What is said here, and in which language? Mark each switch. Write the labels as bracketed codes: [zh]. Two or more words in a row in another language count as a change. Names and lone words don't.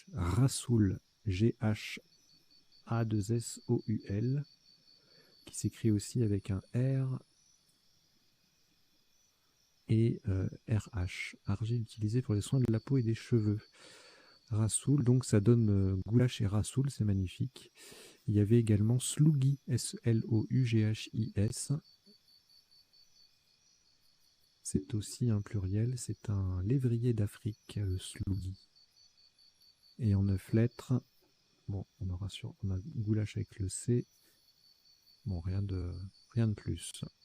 [fr] Rasoul, G-H-A-2-S-O-U-L, qui s'écrit aussi avec un R et RH. Argile utilisé pour les soins de la peau et des cheveux. Rasoul, donc ça donne goulash et rasoul, c'est magnifique. Il y avait également Sloughi, S-L-O-U-G-H-I-S. C'est aussi un pluriel, c'est un lévrier d'Afrique, le Sloughi. Et en 9 lettres, bon, on a goulash avec le C. Bon, rien de plus.